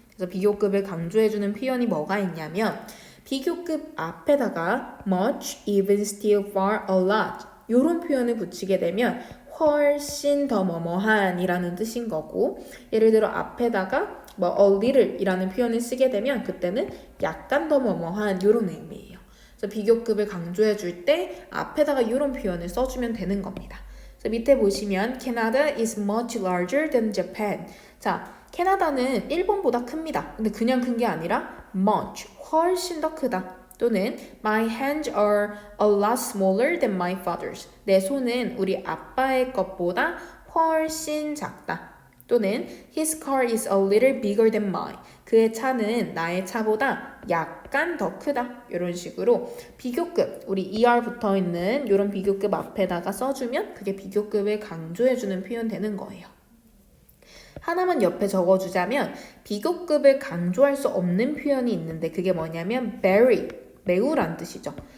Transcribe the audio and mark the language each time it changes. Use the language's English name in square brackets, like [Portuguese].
[Korean] 그래서 비교급을 강조해주는 표현이 뭐가 있냐면 비교급 앞에다가 much, even, still, far, a lot 이런 표현을 붙이게 되면 훨씬 더 뭐뭐한 이라는 뜻인 거고 예를 들어 앞에다가 뭐 a little 이라는 표현을 쓰게 되면 그때는 약간 더 뭐뭐한 이런 의미예요. 그래서 비교급을 강조해 줄 때 앞에다가 이런 표현을 써주면 되는 겁니다. 그래서 밑에 보시면 [English] Canada is much larger than Japan. [Korean] 자, 캐나다는 일본보다 큽니다. 근데 그냥 큰 게 아니라 much, 훨씬 더 크다. 또는 [English] My hands are a lot smaller than my father's. [Korean] 내 손은 우리 아빠의 것보다 훨씬 작다. 또는 [English] His car is a little bigger than mine. [Korean] 그의 차는 나의 차보다 약간 더 크다. 이런 식으로 비교급, 우리 er 붙어있는 이런 비교급 앞에다가 써주면 그게 비교급을 강조해주는 표현 되는 거예요. 하나만 옆에 적어주자면 비교급을 강조할 수 없는 표현이 있는데 그게 뭐냐면 very, 매우란 뜻이죠.